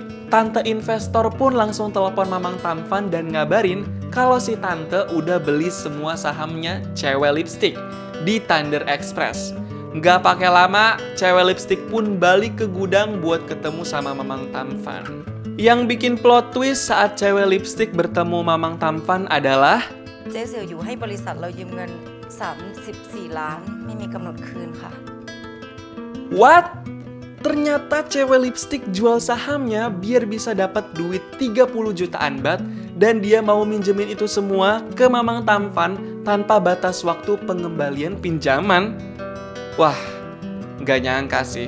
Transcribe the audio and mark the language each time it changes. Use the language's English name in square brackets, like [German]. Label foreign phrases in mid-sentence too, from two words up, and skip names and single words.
[Indonesian] Tante investor pun langsung telepon Mamang Tampan dan ngabarin kalau si tante udah beli semua sahamnya cewek lipstick di Thunder Express. Nggak pakai lama, cewek lipstick pun balik ke gudang buat ketemu sama Mamang Tampan. Yang bikin [English] plot twist [Indonesian] saat cewek lipstick bertemu Mamang Tampan adalah [Thai] เจ๊เสี่ยวอยู่ให้บริษัทเรายืมเงิน34 ล้านไม่มีกำหนดคืนค่ะ [English] What? [Indonesian] Ternyata cewek lipstick jual sahamnya biar bisa dapat duit 30 jutaan baht dan dia mau minjemin itu semua ke Mamang Tampan tanpa batas waktu pengembalian pinjaman. Wah, gak nyangka sih.